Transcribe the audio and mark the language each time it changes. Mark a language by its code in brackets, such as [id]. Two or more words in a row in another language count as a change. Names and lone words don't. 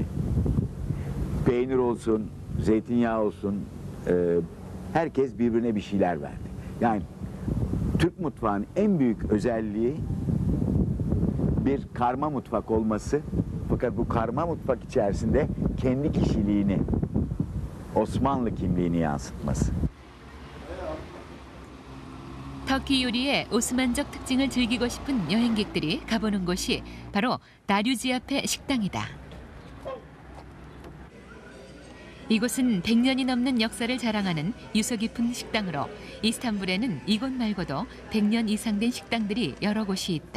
[tr] Peynir olsun, zeytinyağı olsun, herkes birbirine bir şeyler verdi. Yani Türk mutfağının en büyük özelliği bir karma mutfak olması Fakat bu karma mutfak içerisinde kendi kişiliğini, Osmanlı kimliğini yansıtması. [ko] 터키 요리의 오스만적 특징을 즐기고 싶은 여행객들이 가보는 곳이 바로 다류지 앞의 식당이다. 이곳은 100년이 넘는 역사를 자랑하는 유서 깊은 식당으로 이스탄불에는 이곳 말고도 100년 이상 된 식당들이 여러 곳이 있다.